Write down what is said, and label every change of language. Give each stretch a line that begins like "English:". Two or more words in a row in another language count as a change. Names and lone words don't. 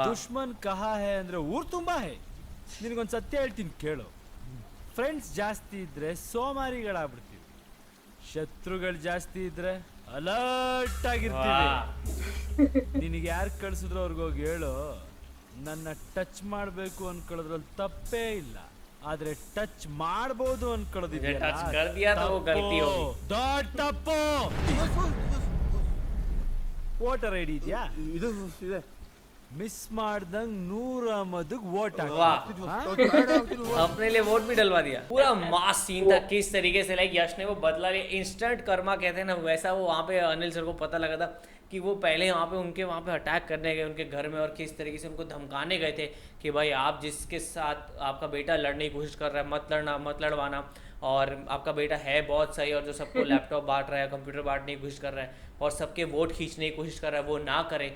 Hindi: दुश्मन कहाँ है
Kannada: ಅಂದ್ರೆ ಊರ್ ತುಂಬಾ ಹೇ ನಿನಗೊಂದ್ ಸತ್ಯ ಹೇಳ್ತೀನಿ ಕೇಳು ಫ್ರೆಂಡ್ಸ್ ಜಾಸ್ತಿ ಇದ್ರೆ ಸೋಮಾರಿಗಳಾಗ್ಬಿಡ್ತೀವಿ ಶತ್ರುಗಳು ಜಾಸ್ತಿ ಇದ್ರೆ ಅಲರ್ಟ್ ಆಗಿರ್ತೀವಿ
Hindi: वाह
Kannada: ನಿನಗೆ ಯಾರು ಕಳ್ಸಿದ್ರು ಅವ್ರಿಗೋಗಿ ಹೇಳು ನನ್ನ ಟಚ್ ಮಾಡ್ಬೇಕು ಅನ್ಕೊಳ್ಳೋದ್ರಲ್ಲಿ ತಪ್ಪೇ ಇಲ್ಲ ಆದ್ರೆ ಟಚ್ ಮಾಡ್ಬೋದು ಅನ್ಕೊಳ್ಳೋದಿದೆಯಲ್ಲ,
Hindi: touch कर दिया तो वो गलती
Kannada: ತಪ್ಪು.
Hindi: होगी।
Kannada: ದೊಡ್ಡ ತಪ್ಪು
English: voter ID
Kannada: ಇದೆಯಾ ಇದು ಇದೆ ಮಿಸ್ ಮಾಡ್ದಂಗ್ 100 ಮದುಗ್ ವೋಟ್
Hindi: वाह अपने लिए वोट भी डलवा दिया। पूरा
English: mass scene
Hindi: था किस तरीके से लाइक यश ने वो बदला लिया,
English: instant karma
Hindi: कहते हैं ना, वैसा वो वहाँ पे अनिल सर को पता लगा था कि वो पहले वहाँ पे अटैक करने गए उनके घर में और किस तरीके से उनको धमकाने गए थे कि भाई आप जिसके साथ आपका बेटा लड़ने की कोशिश कर रहा है मत लड़ना, मत लड़वाना, और आपका बेटा है बहुत सही और जो सबको लैपटॉप बांट रहा है, कंप्यूटर बांटने की कोशिश कर रहा है और सबके वोट खींचने की कोशिश कर रहा है, वो ना करे।